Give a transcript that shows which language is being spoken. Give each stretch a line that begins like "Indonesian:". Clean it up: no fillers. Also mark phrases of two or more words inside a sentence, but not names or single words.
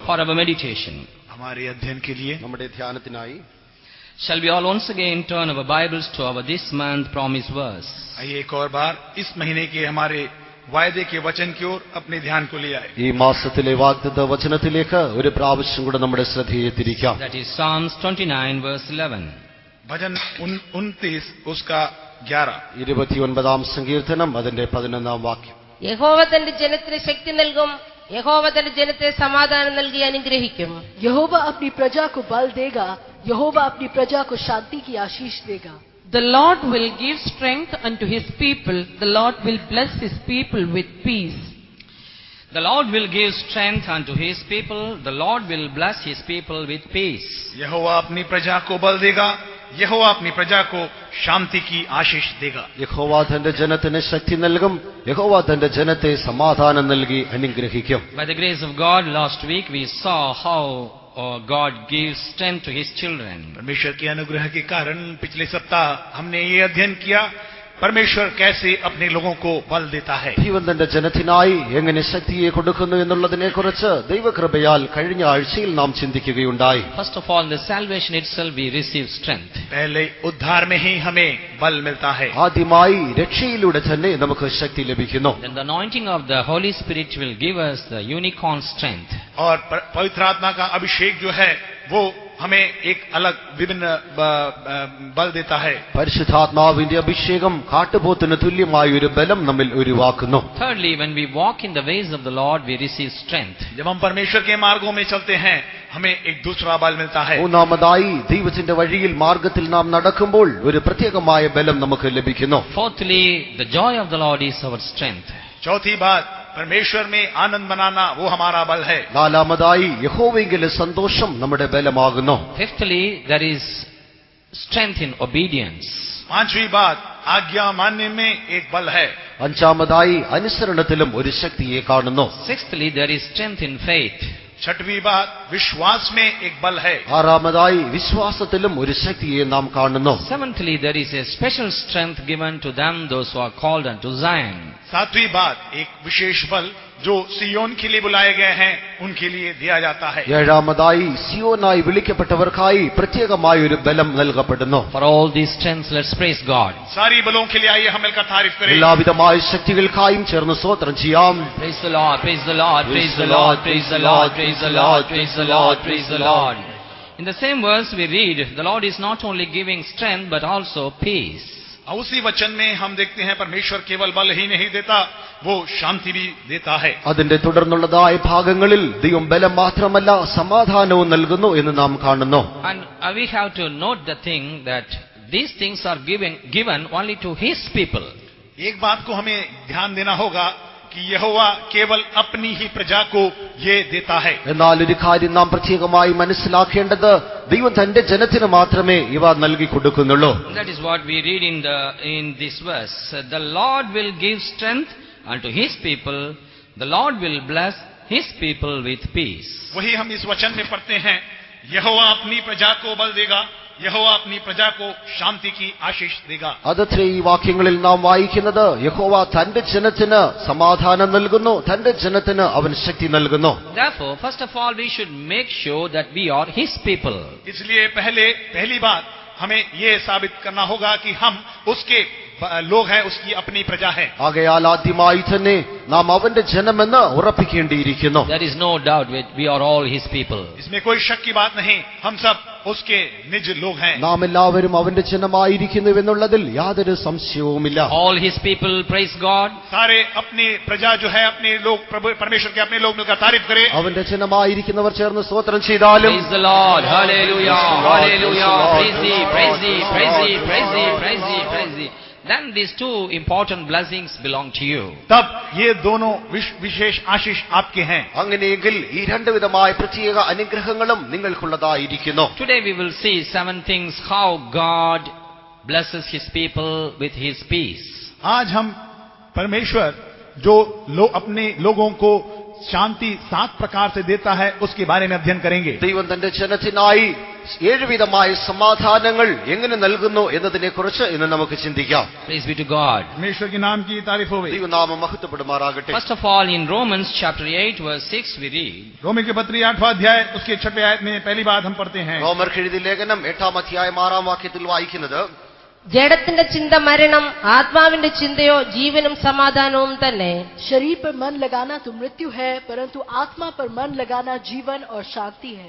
English: for our meditation.
Hindi: हमारे अध्ययन के लिए
Malayalam: നമ്മുടെ ധ്യാനത്തിനായി
English: Shall we all once again turn our Bibles to our this month promise verse?
Hindi: आइए एक और बार इस महीने के हमारे वायदे के वचन की ओर अपने ध्यान को ले आए.
Malayalam: ഈ മാസത്തിലെ വാഗ്ദത്ത വചനത്തിലേക്ക് ഒരു പ്രാവശ്യം കൂടെ നമ്മുടെ ശ്രദ്ധയെ തിരിക്കാം.
English: That is Psalms 29 verse 11.
Hindi: भजन 29 उसका 11.
Malayalam: 29-ാം സങ്കീർത്തനം അതിന്റെ 11-ാം വാക്യം. യഹോവ തന്റെ ജനത്തിന് ശക്തി നൽകും, യഹോവ തന്റെ ജനത്തെ സമാധാനം നൽകി അനുഗ്രഹിക്കും.
Hindi: यहोवा अपनी प्रजा को बल देगा, यहोवा अपनी प्रजा को शांति की आशीष देगा.
English: The Lord will give strength unto his people. The Lord will bless his people with peace. The Lord will give strength unto his people. The Lord will bless his people with peace.
Hindi: यहोवा अपनी प्रजा को बल देगा, यहोवा अपनी प्रजा को शांति की आशीष देगा.
Malayalam: യഹോവ തന്റെ ജനത്തിന് ശക്തി നൽകും, യഹോവ തന്റെ ജനത്തെ സമാധാനം നൽകി അനുഗ്രഹിക്കും.
English: By the grace of God, last week we saw how God gives strength to his children.
Hindi: परमेश्वर के अनुग्रह के कारण पिछले सप्ताह हमने ये अध्ययन किया परमेश्वर कैसे अपने लोगों को बल देता है.
Malayalam: ദൈവം തന്റെ ജനത്തിനായി എങ്ങനെ ശക്തിയെ കൊടുക്കുന്നു എന്നുള്ളതിനെ കുറിച്ച് ദൈവകൃപയാൽ കഴിഞ്ഞ ആഴ്ചയിൽ നാം ചിന്തിക്കുകയുണ്ടായി.
English: First of all, in the salvation itself we receive strength.
Hindi: पहले उद्धार में ही हमें बल मिलता है.
Malayalam: ആദ്യമായി രക്ഷയിലൂടെ തന്നെ നമുക്ക് ശക്തി ലഭിക്കുന്നു.
English: Then the anointing of the Holy Spirit will give us the unicorn strength.
Hindi: और पवित्र आत्मा का अभिषेक जो है वो हमें एक अलग विभिन्न बल देता है.
Malayalam: പരിശുദ്ധാത്മാവിന്റെ അഭിഷേകം കാട്ടുപോത്തിന് തുല്യമായ ഒരു ബലം നമ്മിൽ ഉരുവാക്കുന്നു.
English: Thirdly, when we walk in the ways of the Lord, we receive strength.
Hindi: जब हम परमेश्वर के मार्गों में चलते हैं हमें एक दूसरा बल मिलता है.
Malayalam: മൂന്നാമതായി ദൈവത്തിന്റെ വഴിയിൽ മാർഗത്തിൽ നാം നടക്കുമ്പോൾ ഒരു പ്രത്യേകമായ ബലം നമുക്ക് ലഭിക്കുന്നു.
English: Fourthly, the joy of the Lord is our strength.
Hindi: चौथी बात, परमेश्वर में आनंद मनाना वो हमारा बल है.
Malayalam: നാലാമതായി യഹോവയിലെ സന്തോഷം നമ്മുടെ ബലമാകുന്നു.
English: Fifthly, there is strength in obedience.
Hindi: पांचवी बात, आज्ञा मानने में एक बल है.
Malayalam: അഞ്ചാമതായി അനുസരണത്തിലും ഒരു ശക്തിയെ കാണുന്നു.
English: Sixthly, there is strength in faith.
Hindi: छठवीं बात, विश्वास में एक बल है.
Malayalam: ആറാമതായി വിശ്വാസത്തിലും ഒരു ശക്തിയെ നാം കാണുന്നു.
English: Seventhly, there is a special strength given to them, those who are called unto Zion.
Hindi: सातवीं बात, एक विशेष बल जो सियोन के लिए बुलाए गए हैं उनके लिए दिया जाता है.
Malayalam: ഏഴാമതായി സിയോനായി വിളിക്കപ്പെട്ടവർക്കായി പ്രത്യേകമായ ഒരു ബലം നൽകപ്പെടുന്നു.
English: For all these strengths, let's praise God.
Hindi: सारी बलों के लिए आइए हम मिलकर तारीफ करें.
Malayalam: എല്ലാവിധമായ ശക്തികൾക്കായും ചേർന്ന് സ്തോത്രം ചെയ്യാം.
English: Praise the Lord, praise the Lord, praise the Lord, praise the Lord, praise the Lord, praise the Lord, praise the Lord. In the same verse we read, the Lord is not only giving strength but also peace.
Hindi: उसी वचन में हम देखते हैं परमेश्वर केवल बल ही नहीं देता, वो शांति भी देता है.
Malayalam: അതിന്റെ തുടർന്നുള്ളതായ ഭാഗങ്ങളിൽ ദൈവം ബലം മാത്രമല്ല സമാധാനവും നൽകുന്നു എന്ന് നാം കാണുന്നു.
English: And we have to note the thing that these things are given only to his people.
Hindi: एक बात को हमें ध्यान देना होगा कि यहोवा केवल अपनी ही प्रजा को ये देता है.
Malayalam: എന്നാൽ ഒരു കാര്യം നാം പ്രത്യേകമായി മനസ്സിലാക്കേണ്ടത് ദൈവം തന്റെ ജനത്തിന് മാത്രമേ ഇവ നൽകി കൊടുക്കുന്നുള്ളൂ.
English: That is what we read in this verse. The Lord will give strength unto his people. The Lord will bless his people with peace.
Hindi: वही हम इस वचन में पढ़ते हैं, यहोवा अपनी प्रजा को बल देगा, यहोवा अपनी प्रजा को शांति की आशीष देगा.
Malayalam: അതത്രേ ഈ വാക്യങ്ങളിൽ നാം വായിക്കുന്നത് യഹോവ തന്റെ ജനത്തിന് സമാധാനം നൽകുന്നു, തന്റെ ജനത്തിന് അവൻ ശക്തി നൽകുന്നു.
English: Therefore, first of all, we should make sure that we are his people.
Hindi: इसलिए पहली बात हमें ये साबित करना होगा कि हम उसके लोग हैं, उसकी अपनी प्रजा है.
Malayalam: ആകയാൽ ആദ്യമായി തന്നെ നാം അവന്റെ ജനമെന്ന് ഉറപ്പിക്കേണ്ടിയിരിക്കുന്നു.
English: There is no doubt we are all his people.
Hindi: इसमें कोई शक की बात नहीं, हम सब उसके निज लोग हैं.
Malayalam: നാം എല്ലാവരും അവന്റെ ജനമായിരിക്കുന്നുവെന്നുള്ളതിൽ യാതൊരു സംശയവുമില്ല.
English: All his people praise God.
Hindi: सारे अपनी प्रजा जो है, अपने लोग, परमेश्वर के अपने लोग मिलकर तारीफ करें.
Malayalam: അവന്റെ ജനമായിരിക്കുന്നവർ ചേർന്ന് സ്തോത്രം ചെയ്താലും
English: Praise the Lord. Hallelujah. Hallelujah. Praise thee, praise thee, praise thee, praise thee, praise thee, praise thee. Then these two important blessings belong to you.
Hindi: तब ये दोनों विशेष आशीष आपके हैं.
Malayalam: അങ്ങനെയെങ്കിൽ ഈ രണ്ടു വിധമായ പ്രത്യേക അനുഗ്രഹങ്ങളും നിങ്ങൾക്കുള്ളതായിരിക്കുന്നു.
English: Today we will see 7 things how God blesses his people with his peace.
Hindi: आज हम परमेश्वर जो अपने लोगों को शांति 7 प्रकार से देता है, उसके बारे में अध्ययन करेंगे।
Malayalam: ദൈവം തന്റെ ജനത്തിനായി 7 വിധമായ സമാധാനങ്ങൾ എങ്ങനെ നൽകുന്നു എന്നതിനെക്കുറിച്ച് ഇന്ന് നമുക്ക് ചിന്തിക്കാം.
English: Praise be to God.
Hindi: परमेश्वर के नाम की तारीफ हो।
Malayalam: ദൈവനാമം മഹത്വപ്പെടുമാറാകട്ടെ.
English: First of all, in Romans chapter 8 verse 6 we read,
Hindi: रोमी के पत्री 8वां अध्याय उसके 6वें आयत में पहली बात हम पढ़ते हैं।
Malayalam: റോമർക്ക് എഴുതിയ ലേഖനം 8-ാം അധ്യായം 6-ാം വാക്യത്തിൽ വായിക്കുന്നത്, ജഡത്തിന്റെ ചിന്ത മരണം, ആത്മാവിന്റെ ചിന്തയോ ജീവനും സമാധാനവും തന്നെ.
Hindi: शरीर पर मन लगाना तो मृत्यु है, परंतु आत्मा पर मन लगाना जीवन और शांति है.